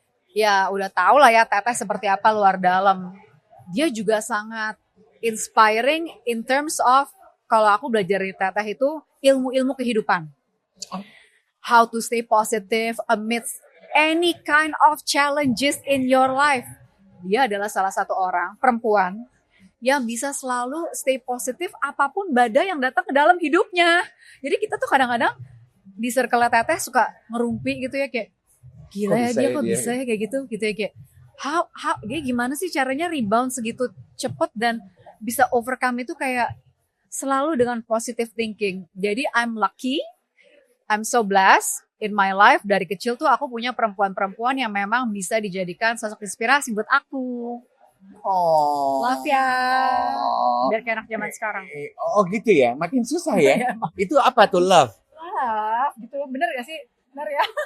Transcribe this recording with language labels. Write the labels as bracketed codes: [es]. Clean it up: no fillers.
[id] Ya udah tau lah ya Teteh seperti apa luar dalam. Dia juga sangat [en] inspiring in terms of, [id] kalau aku belajar dari Teteh itu ilmu-ilmu kehidupan. [en] How to stay positive amidst any kind of challenges in your life. [id] Dia adalah salah satu orang perempuan yang bisa selalu stay positif apapun badai yang datang ke dalam hidupnya. Jadi kita tuh kadang-kadang di circle Teteh suka ngerumpi gitu ya, kayak gila ya dia kok bisa ya kayak gitu ya, kayak how dia gimana sih caranya rebound segitu cepet dan bisa overcome itu kayak selalu dengan positive thinking. Jadi [en] I'm lucky, I'm so blessed in my life. [id] Dari kecil tuh aku punya perempuan-perempuan yang memang bisa dijadikan sosok inspirasi buat aku. Oh. Love ya. Biar kayak anak zaman sekarang. Oh gitu ya, makin susah ya. Itu apa tuh love? Love, gitu bener gak sih? Bener ya.